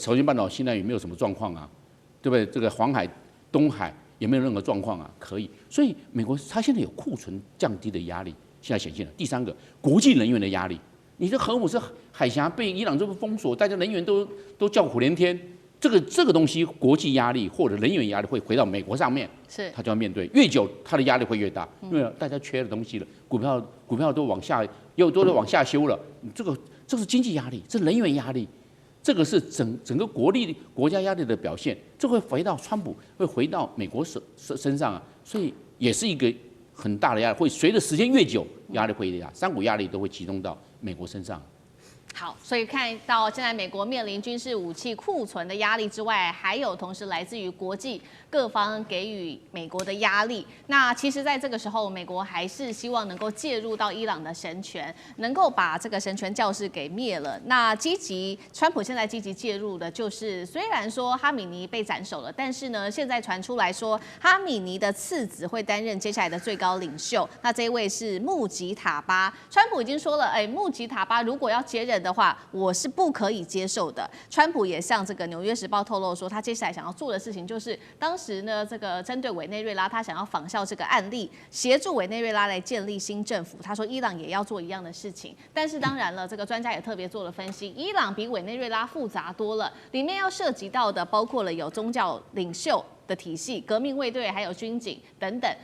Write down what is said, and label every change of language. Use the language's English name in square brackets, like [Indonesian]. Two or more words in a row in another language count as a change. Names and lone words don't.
[Chinese] 朝鮮半島現在也沒有什麼狀況啊，对不對？這個黃海、東海也沒有任何狀況啊，可以。所以美國它現在有庫存降低的壓力，現在顯現了。第3個，國際能源的壓力，你的核武是海峽被伊朗這麼封鎖，大家能源都叫苦連天。這個東西，國際壓力或者能源壓力会回到美國上面，它就要面对。越久，它的压力会越大，因為大家缺的東西了，股票都往下，又都往下修了，這是經濟壓力，這是能源壓力，這個是整個國家壓力的表現，這會回到川普，會回到美國身上啊，所以也是一個很大的壓力，會隨着時間越久，壓力会越大，3股壓力都会集中到美國身上。好，所以看到现在美国面臨軍事武器庫存的壓力之外，還有同時來自於國際各方給予美國的壓力。那其實在這個時候，美國還是希望能夠介入到伊朗的神權，能夠把這個神權教士給滅了。那川普現在積極介入的就是，雖然說哈米尼被斬首了，但是呢，現在傳出來說哈米尼的次子會擔任接下來的最高領袖。那這一位是穆吉塔巴，川普已經說了，穆吉塔巴如果要接任的話，我是不可以接受的。川普也向这個《紐約時報》透露說，他接下來想要做的事情就是，當時呢，這個針對委內瑞拉，他想要仿效這個案例，協助委內瑞拉來建立新政府。他說，伊朗也要做一樣的事情。但是當然了，這個專家也特別做了分析，伊朗比委內瑞拉複雜多了，裡面要涉及到的包括了有宗教領袖的體系、革命衛隊，還有軍警等等。